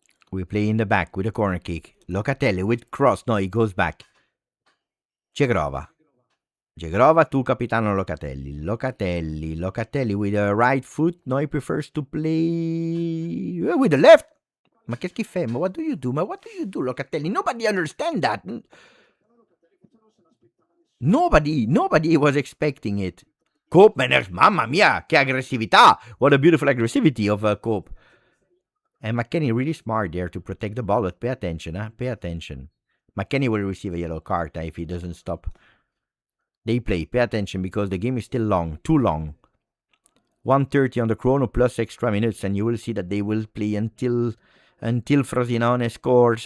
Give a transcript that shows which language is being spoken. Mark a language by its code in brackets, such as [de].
[en] We play in the back with a corner kick. Locatelli with cross. No, he goes back. Gegrova to Capitano Locatelli. Locatelli with the right foot. No, he prefers to play with the left. [it] Ma che schifo, ma [en] what do you do, Locatelli? Nobody understand that. Nobody was expecting it. [it] Cope, mamma mia, che aggressività. [en] What a beautiful aggressivity of Cope. And McKennie really smart there to protect the ball, but pay attention, pay attention. McKennie will receive a yellow card if he doesn't stop. They play, pay attention because the game is still long, too long. 1:30 on the chrono plus extra minutes, and you will see that they will play until Frosinone scores.